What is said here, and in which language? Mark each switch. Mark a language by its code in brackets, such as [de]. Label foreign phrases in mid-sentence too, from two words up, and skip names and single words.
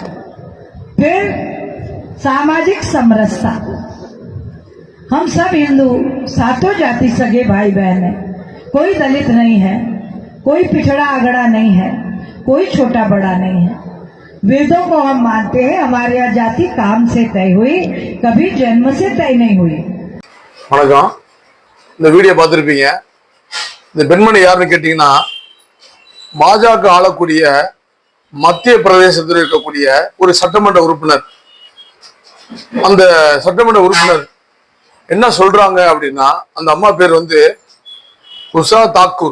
[hi] फिर सामाजिक समरसता, हम सब हिंदू सातों जाति सगे भाई बहन है, कोई दलित नहीं है, कोई पिछड़ा अगड़ा नहीं है, कोई छोटा बड़ा नहीं है। वेदों को हम मानते हैं, हमारे यहाँ जाति काम से तय हुई, कभी जन्म से तय नहीं हुई। [ta] வணக்கம். இந்த வீடியோ பார்த்துருப்பீங்க. இந்த பெண்மணி யாருன்னு கேட்டீங்கன்னா, பாஜக ஆளக்கூடிய மத்திய பிரதேசத்தில் இருக்கக்கூடிய ஒரு சட்டமன்ற உறுப்பினர். அந்த சட்டமன்ற உறுப்பினர் என்ன சொல்றாங்க அப்படின்னா, அந்த அம்மா பேர் உஷா தாக்கூர்.